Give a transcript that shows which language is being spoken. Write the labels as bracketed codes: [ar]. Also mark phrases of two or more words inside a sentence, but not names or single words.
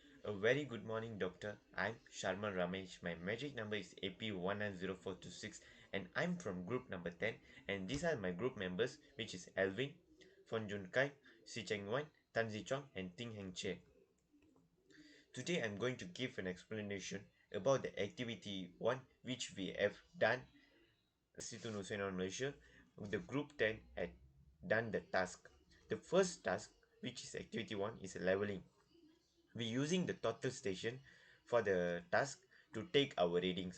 [en] A very good morning, doctor. I'm Sharma Ramesh. My magic number is AP190426 and I'm from group number 10. And these are my group members, which is Alvin, Fon Jun Kai, Si Cheng Wan, Tan Zi Chong, and Ting Heng Che. Today I'm going to give an explanation about the activity 1 which we have done Situ Nusain Malaysia. The group 10 had done the task. The first task, which is activity 1, is leveling. We're using the total station for the task to take our readings.